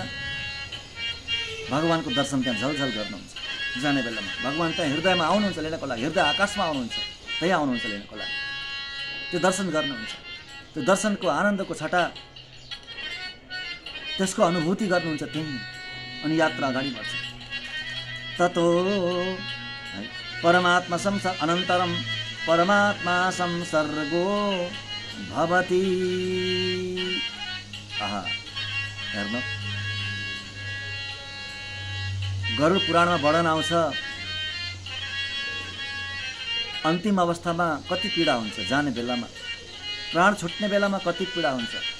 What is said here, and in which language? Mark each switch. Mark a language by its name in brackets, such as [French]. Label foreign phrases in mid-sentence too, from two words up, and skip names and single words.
[Nepali] भगवानको दर्शन त्यहाँ झलझल गर्नुहुन्छ। जाने बेलामा भगवान त्यहाँ हृदयमा आउनुहुन्छ लिनको लागि, हृदय आकाशमा आउनुहुन्छ, त्यही आउनुहुन्छ लिनको लागि। त्यो दर्शन गर्नुहुन्छ, त्यो दर्शनको आनन्दको छटा, त्यसको अनुभूति गर्नुहुन्छ त्यही, अनि यात्रा अगाडि बढ्छ। [Sanskrit] ततो परमात्मा अनन्तरम परमात्मा संसर्गो भवति। [Nepali] हेर्नु, गरुड पुराणमा वर्णन आउँछ अन्तिम अवस्थामा कति पीडा हुन्छ। जाने बेलामा, प्राण छुट्ने बेलामा कति पीडा हुन्छ।